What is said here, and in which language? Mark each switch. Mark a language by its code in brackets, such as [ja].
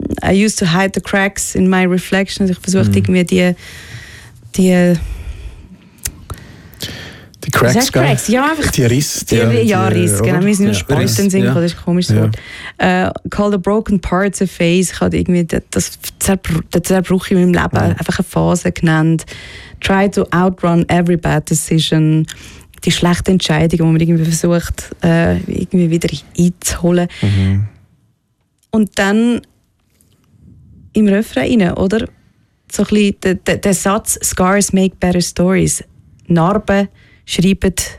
[en] I used to hide the cracks in my reflection. [de] Also ich versuchte irgendwie die [en] Cracks, Cracks? [de] Ja, einfach die Risse. Risse, genau. Wir sind nur Spalten singen, das ist ein komisches Wort. [en] Call the broken parts a phase. [de] Ich habe irgendwie den Zerbruch in meinem Leben einfach eine Phase genannt. [en] Try to outrun every bad decision. [de] Die schlechte Entscheidung, die man irgendwie versucht, irgendwie wieder einzuholen. Und dann im Refrain, oder? So ein bisschen der Satz [en] «Scars make better stories». [de] Narben schreiben